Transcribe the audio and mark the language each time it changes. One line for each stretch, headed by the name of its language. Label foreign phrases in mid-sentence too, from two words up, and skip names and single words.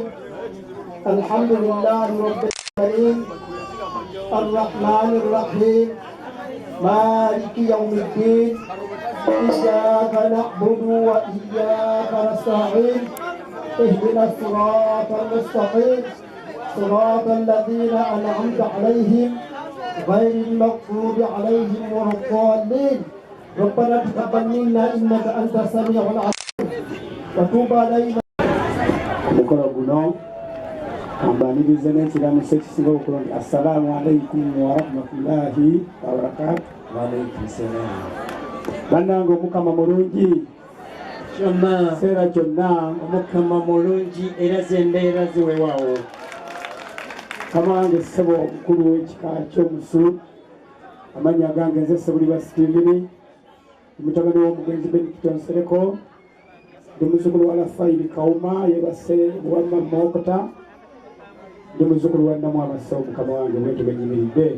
Arabic: الحمد لله رب العالمين الرحمن الرحيم مالك يوم الدين إياك نعبد وإياك نستعين اهدنا الصراط المستقيم صراط الذين أنعمت عليهم غير المغضوب عليهم ولا الضالين. ربنا تقبل منا إنك أنت السميع العليم وتوب علينا.
Ganda: Ambaniriza n'ekiramu sekisinga okulonda.
Arabic: السلام عليكم ورحمة الله وبركاته. وعليكم السلام.
Ganda: Bannange omukama mulungi. Kyonna Seera kyonna omukama mulungi era z'embeera ziweewaawo. Mukama wange ssebo omukulu w'ekika ky'omusu, amannya gange nze Ssebuliba Stephen, mutabani w'omugenzi Benedicto Nsereko, ndi muzzukulu wa Rafaeli Kawuma yeebase wa Mamma Okota, ndi muzzukulu wa Namwabasa omukama wange bwetyo benyimiridde.